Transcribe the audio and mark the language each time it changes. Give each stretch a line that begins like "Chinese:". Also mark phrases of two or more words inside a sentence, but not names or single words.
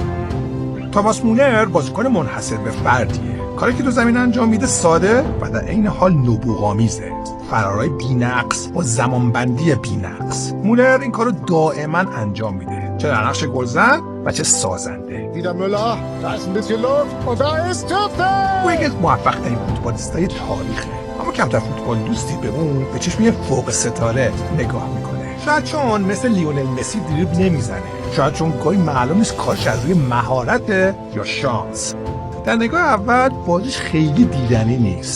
Persian: تاماس مولر بازیکن منحصر به فردیه. کاری که تو زمین انجام میده ساده و در عین حال نبوغامیزه. فرارای بی‌نقص با زمانبندی بی‌نقص. مولر این کارو دائما انجام میده، چه در نقش گلزن و چه سازنده.
German: Wieder Müller, da ist ein bisschen Luft und da ist Tüfte!
Persian: او یکی از موفق‌ترین فوتبالیستای تاریخه. اما کمتر فوتبال دوستی به اون به چشم یه فوق ستاره نگاه میکنه. شاید چون مثل لیونل مسی دریبل نمیزنه. شاید چون گاهی معلوم نیست کارش از روی مهارت یا شانس. در نگاه اول بازیش خیلی دیدنی نیست.